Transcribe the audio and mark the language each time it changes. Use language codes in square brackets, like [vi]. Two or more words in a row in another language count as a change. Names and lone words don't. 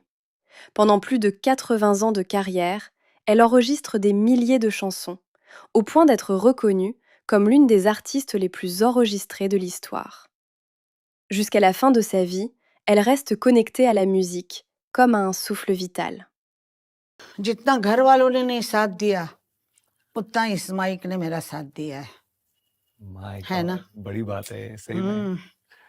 [fr] Pendant plus de 80 ans de carrière, elle enregistre des milliers de chansons, au point d'être reconnue comme l'une des artistes les plus enregistrées de l'histoire. Jusqu'à la fin de sa vie, elle reste connectée à la musique, comme à un souffle vital. [hi] जितना घर वालों ने नहीं साथ दिया उतना इस माइक ने मेरा साथ दिया है माय है ना गॉड! बड़ी बात है ये, सही में।